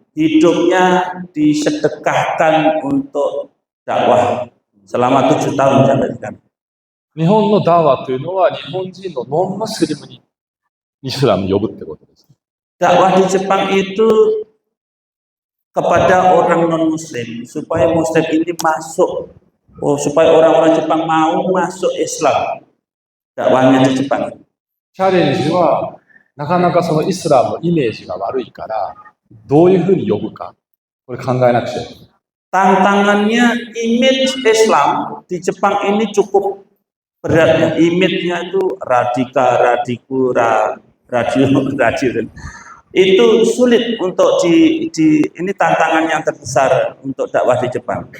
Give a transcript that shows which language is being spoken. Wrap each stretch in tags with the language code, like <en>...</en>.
<id>Hidupnya disedekahkan untuk dakwah selama 7 tahun sampai sekarang.</id> <ja>日本のダワというのは日本人のノンムスリムにイスラムを呼ぶってことです。</ja> <id>dakwah di Jepang itu kepada orang non-muslim supaya muslim ini masuk, supaya orang-orang Jepang mau masuk Islam. Dakwahnya di Jepang.</id> <ja>チャレンジは、なかなかそのイスラムのイメージが悪いから、どういうふうに呼ぶか、これ考えなくちゃいけない。</ja> <id>Tantangannya image Islam di Jepang ini cukup berat. Image-nya itu radiku, radio. Itu sulit untuk ini tantangan yang terbesar untuk dakwah di Jepang.</id>